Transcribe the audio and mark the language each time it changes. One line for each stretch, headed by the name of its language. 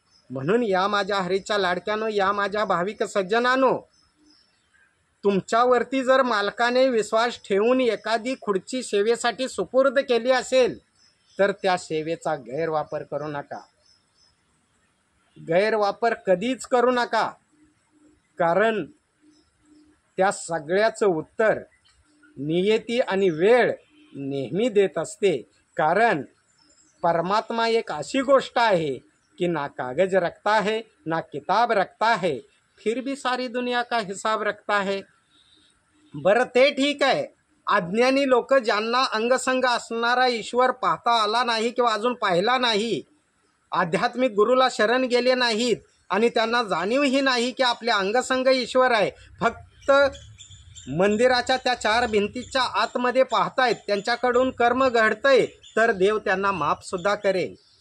Marathi: म्हणून या माझ्या हरीच्या लाडक्यानो, या माझ्या भाविक सज्जनानो, तुमच्यावरती जर मालकाने विश्वास ठेवून एखादी खुर्ची सेवेसाठी सुपूर्द केली असेल तर त्या सेवेचा गैरवापर करू नका. गैरवापर कधीच करू नका. कारण त्या सगळ्याचं उत्तर नियती आणि वेळ नेहमी देत असते. कारण परमात्मा एक अशी गोष्ट आहे कि
Hindi: ना कागज रखता है, ना किताब रखता है, फिर भी सारी दुनिया का हिसाब रखता है.
Marathi: बरं ते ठीक आहे, अज्ञानी लोक ज्यांना अंगसंग असणारा ईश्वर पाहता आला नाही किंवा अजून पाहिला नाही, आध्यात्मिक गुरुला शरण गेले नाहीत आणि त्यांना जाणीवही नाही की आपल्या अंगसंग ईश्वर आहे, फक्त मंदिराच्या त्या चार भिंतीच्या आतमध्ये पाहतायत, त्यांच्याकडून कर्म घडतंय, तर देव त्यांना माफसुद्धा करेल.